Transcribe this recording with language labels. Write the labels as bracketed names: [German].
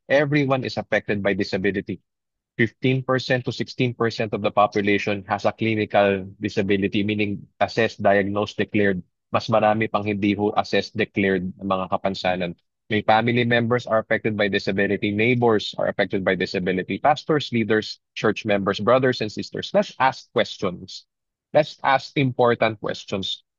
[English] Everyone is affected by disability. 15% to 16% of the population has a clinical disability, meaning assessed, diagnosed, declared. [Filipino] Mas marami pang hindi ho assessed, declared ng mga kapansanan. [English] May family members are affected by disability, neighbors are affected by disability, pastors, leaders, church members, brothers and sisters. Let's ask questions. Let's ask important questions.